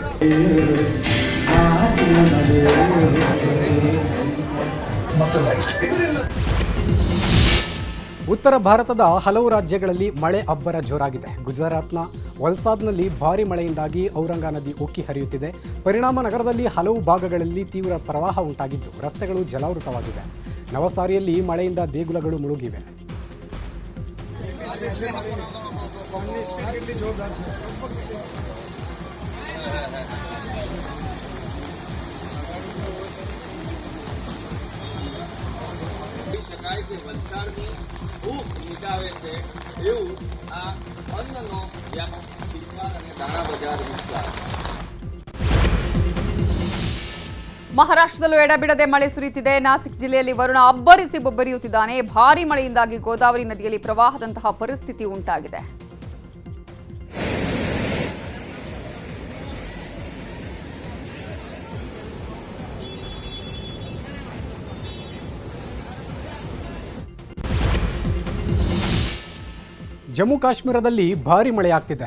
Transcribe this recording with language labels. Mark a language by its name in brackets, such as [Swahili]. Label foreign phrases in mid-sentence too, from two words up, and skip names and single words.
[Kannada] ಉತ್ತರ ಭಾರತದ ಹಲವು ರಾಜ್ಯಗಳಲ್ಲಿ ಮಳೆ ಅಬ್ಬರ ಜೋರಾಗಿದೆ. ಗುಜರಾತ್ನ ವಲ್ಸಾದ್ನಲ್ಲಿ ಭಾರೀ ಮಳೆಯಿಂದಾಗಿ ಔರಂಗ ನದಿ ಉಕ್ಕಿ ಹರಿಯುತ್ತಿದೆ. ಪರಿಣಾಮ ನಗರದಲ್ಲಿ ಹಲವು ಭಾಗಗಳಲ್ಲಿ ತೀವ್ರ ಪ್ರವಾಹ ಉಂಟಾಗಿದ್ದು ರಸ್ತೆಗಳು ಜಲಾವೃತವಾಗಿವೆ. ನವಸಾರಿಯಲ್ಲಿ ಮಳೆಯಿಂದ ದೇಗುಲಗಳು ಮುಳುಗಿವೆ. [Gujarati] શકાય કે વલસાડની ભૂખ મિટાવે છે એવું આ અન્નનો વ્યાપક શિલ્પાર અને દાણા બજાર વિસ્તાર. [Kannada] ಮಹಾರಾಷ್ಟ್ರದಲ್ಲೂ ಎಡಬಿಡದೆ ಮಳೆ ಸುರಿಯುತ್ತಿದೆ. ನಾಸಿಕ್ ಜಿಲ್ಲೆಯಲ್ಲಿ ವರುಣ ಅಬ್ಬರಿಸಿ ಬೊಬ್ಬರಿಯುತ್ತಿದ್ದಾನೆ. ಭಾರೀ ಮಳೆಯಿಂದಾಗಿ ಗೋದಾವರಿ ನದಿಯಲ್ಲಿ ಪ್ರವಾಹದಂತಹ ಪರಿಸ್ಥಿತಿ ಉಂಟಾಗಿದೆ. ಜಮ್ಮು ಕಾಶ್ಮೀರದಲ್ಲಿ ಭಾರೀ ಮಳೆಯಾಗ್ತಿದೆ.